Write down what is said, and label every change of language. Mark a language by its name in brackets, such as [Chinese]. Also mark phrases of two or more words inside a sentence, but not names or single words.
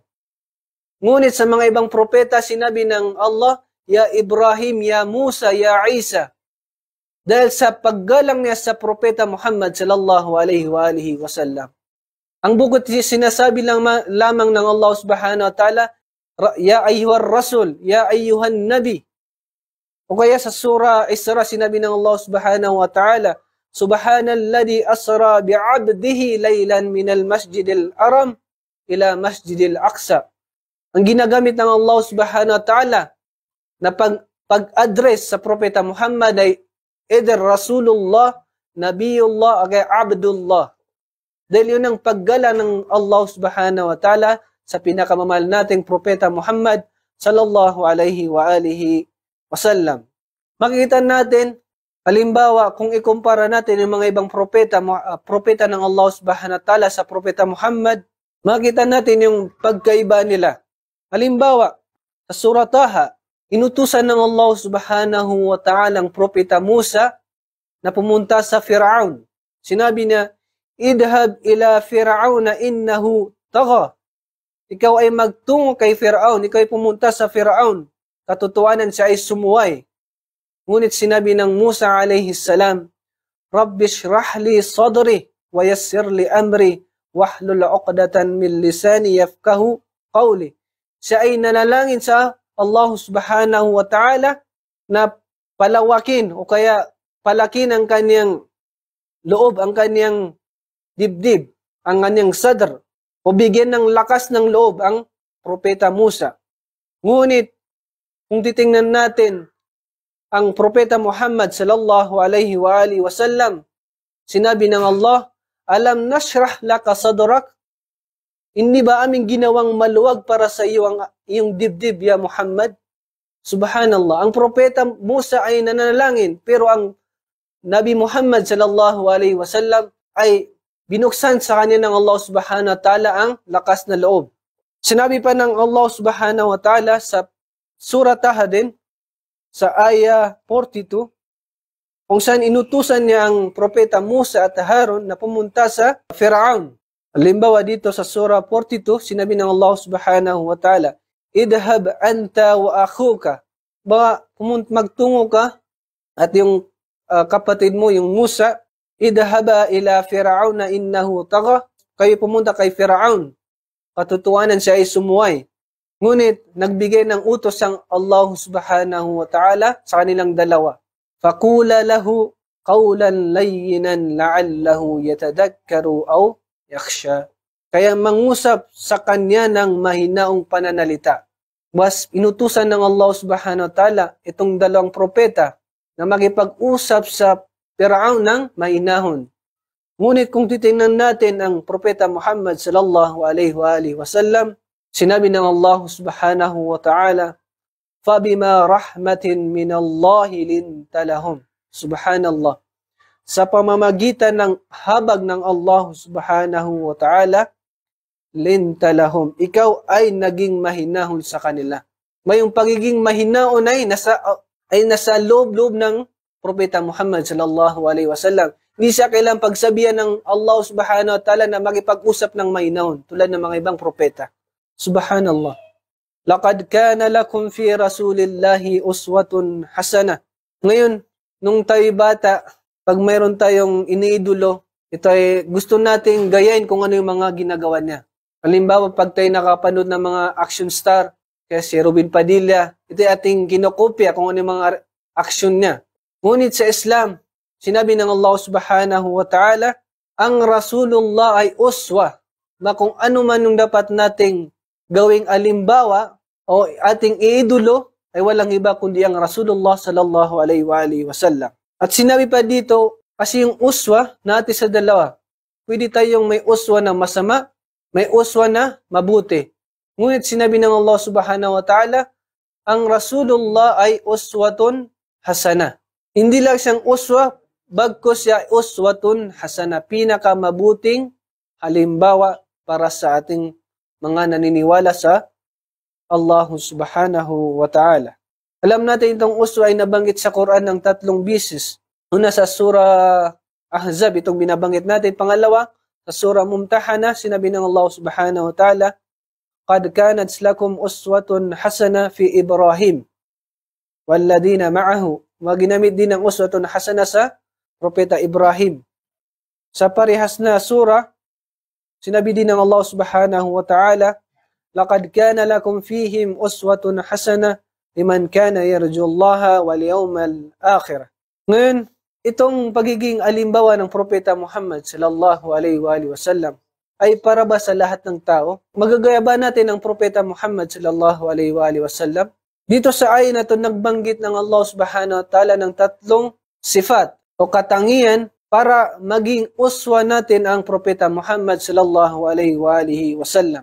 [Filipino] Ngunit sa mga ibang propeta, sinabi ng Allah, Ya Ibrahim, Ya Musa, Ya Isa. Dahil sa paggalang niya sa propeta Muhammad [Arabic] صلى الله عليه وسلم. [Filipino] Ang bukod sinasabi lamang ng Allah [Arabic] سبحانه وتعالى, يا أيها الرسول يا أيها النبي. [Filipino] O kaya sa surah Isra, sinabi ng Allah [Arabic] سبحانه وتعالى سبحان الذي أسرى بعبده ليلا من المسجد الحرام إلى المسجد الأقصى. [Filipino] Ang ginagamit ng Allah [Arabic] سبحانه وتعالى [Filipino] na pag-address sa propeta Muhammad ay either Rasulullah, Nabiyullah, o kaya Abdullah. Dahil yun ang paggala ng Allah [Arabic] سبحانه وتعالى [Filipino] sa pinakamamahal nating propeta Muhammad [Arabic] صلى الله عليه وعلى آله وسلم. [Filipino] Makikita natin, halimbawa, kung ikumpara natin yung mga ibang propeta ng Allah [Arabic] سبحانه وتعالى [Filipino] sa propeta Muhammad, makikita natin yung pagkaiba nila. Halimbawa, sa surah Taha, inutusan ng Allah [Arabic] سبحانه وتعالى [Filipino] ang propeta Musa na pumunta sa Fir'aun. Sinabi niya, [Arabic] اذهب إلى فرعون إنه طغى. [Filipino] Ikaw ay magtungo kay Fir'aun, ikaw ay pumunta sa Fir'aun. Katotohanan siya ay sumuway. Ngunit sinabi ng Musa [Arabic] عليه السلام رب اشرح لي صدري ويسر لي أمري واحلل عقدة من لساني يفقهوا قولي. [Filipino] Siya ay nanalangin sa Allah [Arabic] سبحانه وتعالى [Filipino] na palawakin o kaya palakin ang kanyang loob, ang kanyang dibdib, ang kanyang sadr, o bigyan ng lakas ng loob ang Propeta Musa. Ngunit, kung titingnan natin ang Propeta Muhammad [Arabic] صلى الله عليه وعلى آله وسلم, [Filipino] sinabi ng Allah, [Arabic] ألم نشرح لك صدرك, [Filipino] hindi ba aming ginawang maluwag para sa iyo ang iyong dibdib, ya Muhammad? Subhanallah, ang Propeta Musa ay nananalangin, pero ang Nabi Muhammad [Arabic] صلى الله عليه وسلم [Filipino] ay binuksan sa kanya ng Allah [Arabic] سبحانه وتعالى [Filipino] ang lakas na loob. Sinabi pa ng Allah [Arabic] سبحانه وتعالى [Filipino] sa Surah Taha din, sa aya 42, kung saan inutusan niya ang Propeta Musa at Harun na pumunta sa Fir'aun. Halimbawa dito sa Surah 42, sinabi ng Allah [Arabic] سبحانه وتعالى اذهب أنت وأخوك. [Filipino] Baka magtungo ka at yung kapatid mo, yung Musa, [Arabic] اذهبا إلى فرعون إنه طغى. [Filipino] Kayo pumunta kay Fir'aun. Katotohanan siya ay sumuway. Ngunit nagbigay ng utos ang Allah [Arabic] سبحانه وتعالى [Filipino] sa kanilang dalawa. [Arabic] فقولا له قولا لينا لعله يتذكر أو يخشى. [Filipino] Kaya mangusap sa kanya ng mahinaong pananalita. Mas inutusan ng Allah [Arabic] سبحانه وتعالى [Filipino] itong dalawang propeta na makipag-usap sa Fir'aun ng mahinahon. Ngunit kung titingnan natin ang Propeta Muhammad [Arabic] صلى الله عليه وسلم, [Filipino] sinabi ng Allah [Arabic] سبحانه وتعالى, فَبِمَا رَحْمَةٍ مِّنَ اللَّهِ لِنْتَ لَهُمْ. [Filipino] Subhanallah. Sa pamamagitan ng habag ng Allah [Arabic] سبحانه وتعالى, لِنْتَ لَهُمْ. [Filipino] Ikaw ay naging mahinahon sa kanila. Mayong pagiging mahinaon ay nasa loob-loob ng Propeta Muhammad [Arabic] صلى الله عليه وسلم. [Filipino] Hindi siya kailangang pagsabihan ng Allah [Arabic] سبحانه وتعالى [Filipino] na makipag-usap ng mahinahon tulad ng mga ibang propeta. Subhanallah. [Arabic] لقد كان لكم في رسول الله أسوة حسنة. [Filipino] Ngayon, nung tayo bata, pag mayroon tayong iniidolo, ito ay gusto nating gayahin kung ano yung mga ginagawa niya. Halimbawa, pag tayo nakapanood ng mga action star, kaya si Robin Padilla, ito ay ating kinokopya kung ano yung mga action niya. Ngunit sa Islam, sinabi ng Allah [Arabic] سبحانه وتعالى, [Filipino] ang Rasulullah ay uswa, na kung ano man yung dapat nating gawing alimbawa o ating iidolo, ay walang iba kundi ang Rasulullah [Arabic] صلى الله عليه وسلم. [Filipino] At sinabi pa dito, kasi yung uswa natin sa dalawa, pwede tayong may uswa na masama, may uswa na mabuti. Ngunit sinabi ng Allah [Arabic] سبحانه وتعالى, [Filipino] ang Rasulullah ay [Arabic] أسوة حسنة. [Filipino] Hindi lang siyang uswa, bagkus siya [Arabic] أسوة حسنة, [Filipino] pinakamabuting halimbawa para sa ating mga naniniwala sa Allah [Arabic] سبحانه وتعالى. [Filipino] Alam natin itong uswa ay nabanggit sa Quran ng 3 beses. Una sa Surah Ahzab, itong binabanggit natin. Pangalawa, sa Surah Mumtahana, sinabi ng Allah [Arabic] سبحانه وتعالى قد كانت لكم أسوة حسنة في إبراهيم والذين معه. [Filipino] Maginamit din ang [Arabic] أسوة حسنة [Filipino] sa Propeta Ibrahim. Sa parehas na surah, sinabi din ng Allah [Arabic] سبحانه وتعالى لقد كان لكم فيهم أسوة حسنة لمن كان يرجو الله واليوم الآخر. [Filipino] Ngayon, itong pagiging alimbawa ng Propeta Muhammad [Arabic] صلى الله عليه وسلم [Filipino] ay para ba sa lahat ng tao? Magagaya ba natin ang Propeta Muhammad [Arabic] صلى الله عليه وسلم? [Filipino] Dito sa ayin na ito, nagbanggit ng Allah [Arabic] سبحانه وتعالى [Filipino] ng 3 sifat o katangian para maging uswa natin ang Propeta Muhammad [Arabic] صلى الله عليه وسلم.